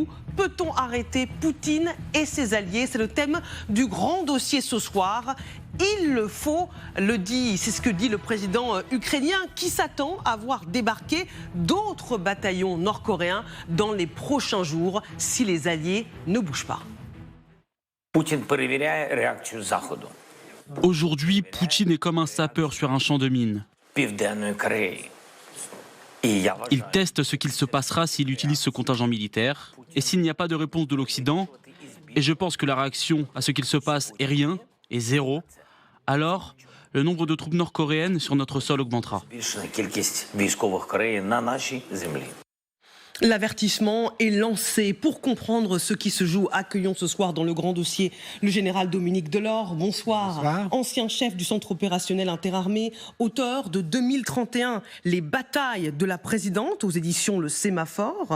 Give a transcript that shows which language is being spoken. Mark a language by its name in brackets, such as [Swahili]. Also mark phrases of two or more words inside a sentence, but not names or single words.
[French] Peut-on arrêter Poutine et ses alliés? C'est le thème du grand dossier ce soir. Il le faut, c'est ce que dit le président ukrainien qui s'attend à voir débarquer d'autres bataillons nord-coréens dans les prochains jours si les alliés ne bougent pas. [Ukrainian] Poutine перевіряє реакцію Заходу. [French] Aujourd'hui, Poutine est comme un sapeur sur un champ de mines. [Ukrainian] Південної Кореї. І я [French] Il [Ukrainian] вважаю, [French] teste ce qu'il se passera s'il utilise ce contingent militaire et s'il n'y a pas de réponse de l'Occident. Et je pense que la réaction à ce qu'il se passe est rien, est zéro. Alors, le nombre de troupes nord-coréennes sur notre sol augmentera. [Ukrainian] збільшена кількість військових Кореї на нашій землі. [French] L'avertissement est lancé. Pour comprendre ce qui se joue, accueillons ce soir dans le grand dossier le général Dominique Delord. Bonsoir. Bonsoir. Ancien chef du centre opérationnel interarmé, auteur de 2031, Les batailles de la présidente aux éditions Le Sémaphore.